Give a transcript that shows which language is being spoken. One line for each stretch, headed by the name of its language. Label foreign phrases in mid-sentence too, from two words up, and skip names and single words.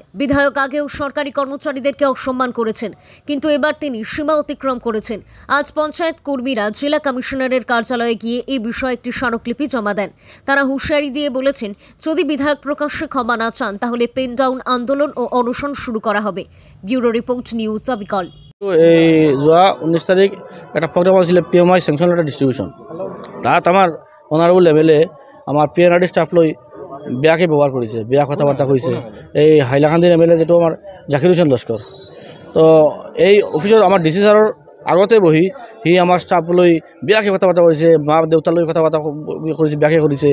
Bangla: বিধায়ক আগেও সরকারি কর্মচারীদেরকে অসম্মান করেছেন, কিন্তু এবার তিনি সীমা অতিক্রম করেছেন। আজ পঞ্চায়েত কর্মীরা জেলা কমিশনারের কার্যালয়ে গিয়ে এই বিষয়ে একটি স্মারকলিপি জমা দেন। তারা হুঁশিয়ারি দিয়ে বলেছেন, যদি বিধায়ক প্রকাশ্যে ক্ষমা না চান তাহলে পেন ডাউন আন্দোলন ও অনশন শুরু করা হবে। ব্যুরো রিপোর্ট, নিউজ অবিকল।
Assamese: এই যোৱা 19 তাৰিখ এটা প্ৰগ্ৰাম আছিলে PMI চেংচন লেটাৰ ডিষ্ট্ৰিবিউশ্যন। তাত আমাৰ অনাৰেবল লেভেলে আমাৰ PNRD ষ্টাফ লৈ বেয়াকৈ ব্যৱহাৰ কৰিছে, বেয়া কথা বাৰ্তা কৈছে। এই হাইলাকান্দিৰ MLA যেটো আমাৰ জাকিৰ হোসেন লস্কৰ, তো এই অফিচত আমাৰ DC ছাৰৰ আগতে বহি সি আমাৰ ষ্টাফ লৈ বেয়াকৈ কথা বাৰ্তা কৰিছে, মা দেউতালৈ কথা বাৰ্তা কৰিছে, বেয়াকৈ কৰিছে।